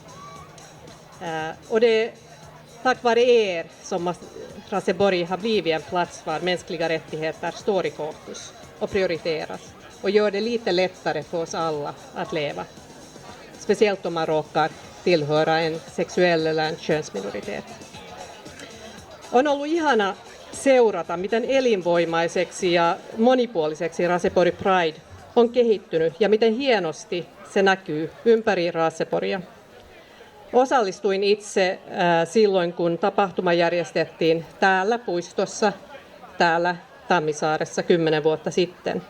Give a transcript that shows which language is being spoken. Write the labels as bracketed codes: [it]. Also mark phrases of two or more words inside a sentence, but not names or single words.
[sv] Och det är tack vare er som Raseborg har blivit en plats var mänskliga rättigheter står i fokus och prioriteras och gör det lite lättare för oss alla att leva. Speciellt om man råkar tillhöra en sexuell eller en könsminoritet. [fi] On ollut ihana seurata, miten elinvoimaiseksi ja monipuoliseksi Raseborg Pride on kehittynyt ja miten hienosti se näkyy ympäri Raseborgia. Osallistuin itse silloin, kun tapahtuma järjestettiin täällä puistossa, täällä Tammisaaressa 10 vuotta sitten.